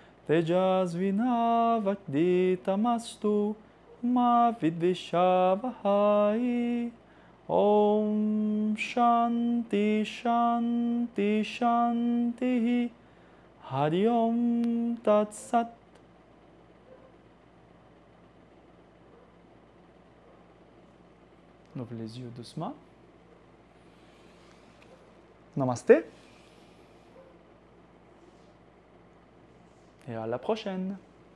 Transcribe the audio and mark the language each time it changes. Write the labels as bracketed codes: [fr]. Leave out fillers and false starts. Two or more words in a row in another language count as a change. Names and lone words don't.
[sa] Tejasvinavakditamastu Ma Vidvishavahai Om Shanti Shanti Shanti Hari Om Tat Sat. [fr] On ouvre les yeux doucement. Namasté. Et à la prochaine.